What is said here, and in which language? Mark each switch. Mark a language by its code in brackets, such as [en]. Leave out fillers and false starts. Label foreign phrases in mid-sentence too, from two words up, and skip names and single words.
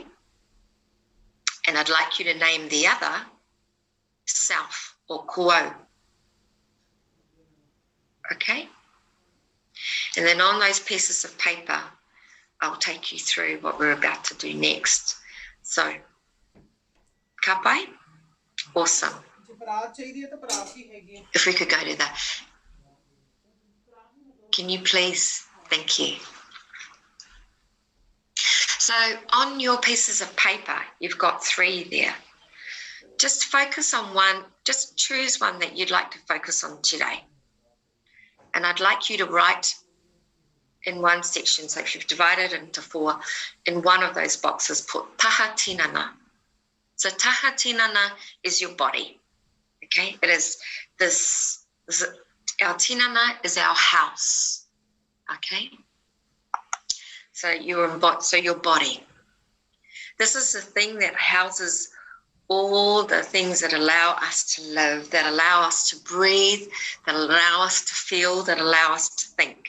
[en] And I'd like you to name the other self, or kuau. Okay? And then on those pieces of paper, I'll take you through what we're about to do next. So, [mi] ka pai? [en] Awesome. If we could go to that. Can you please? Thank you. So on your pieces of paper, you've got 3 there. Just focus on one, just choose one that you'd like to focus on today. And I'd like you to write in one section, so if you've divided it into 4, in one of those boxes, put [mi] taha tinana. [en] So [mi] taha tinana [en] is your body, okay? It is this our tinana is our house, okay? So your body. This is the thing that houses all the things that allow us to live, that allow us to breathe, that allow us to feel, that allow us to think.